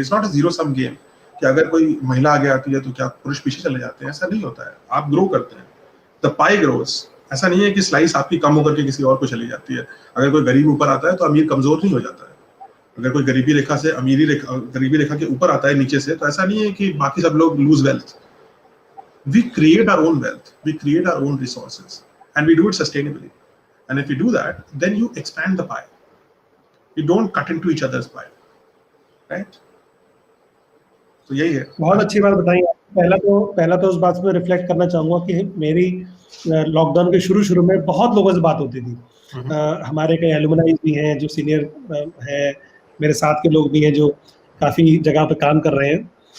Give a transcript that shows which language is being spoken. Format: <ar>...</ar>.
<en>it's not a zero sum game</en> <hi>कि अगर कोई महिला आगे आती है तो क्या पुरुष पीछे चले जाते हैं. ऐसा नहीं होता है. आप ग्रो करते हैं,</hi> <en>The pie grows.</en> <hi>ऐसा नहीं है कि स्लाइस आपकी कम होकर के किसी और को चली जाती है. अगर कोई गरीब ऊपर आता है तो अमीर कमजोर नहीं हो जाता है. अगर कोई गरीबी रेखा के ऊपर आता है नीचे से, तो ऐसा नहीं है कि बाकी सब लोग</hi> <en>Lose wealth. We create our own wealth, we create our own resources, and we do it sustainably. And if we do that, then you expand the pie. You don't cut into each other's pie, right?</en> <hi>तो यही है. बहुत अच्छी बात बताई. पहला तो उस बात पे रिफ्लेक्ट करना चाहूंगा कि मेरी लॉकडाउन के शुरू में बहुत लोगों से बात होती थी. हमारे कई एलुमनाई भी हैं जो सीनियर हैं, मेरे साथ के लोग भी हैं जो काफी जगह पे काम कर रहे हैं.</hi>